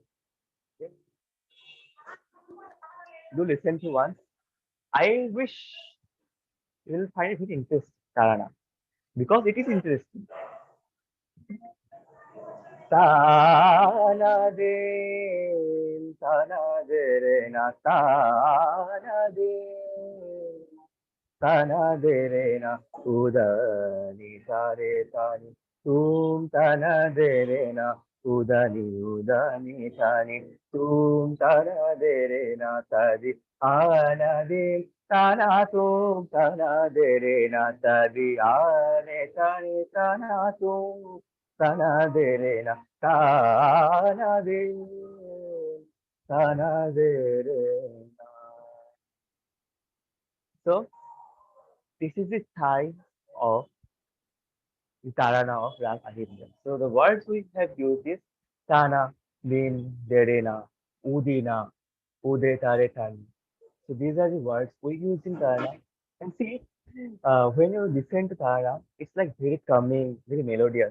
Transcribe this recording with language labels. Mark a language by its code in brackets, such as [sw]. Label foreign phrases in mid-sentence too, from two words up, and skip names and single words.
[en] Okay. Do listen to once. I wish you will find it very interesting, Karana, because it is interesting. Tana de, tana de re na, tana de re na, uda ni sa re ta ni, tum tana de re na, uda ni sa ni, tum tana de re na ta di, ana di, tana tum tana de re na ta di, ane ta ni tana tum. Sana de re na, sana de, sana de re na. So this is the Thai of the Tarana of Rag Ahimsa. So the words we have used is Tana, Din, Derena, Udina, Ude Tare Tani. So these are the words we use in Tarana. And see, when you listen to Tarana, it's like very calming, very melodious.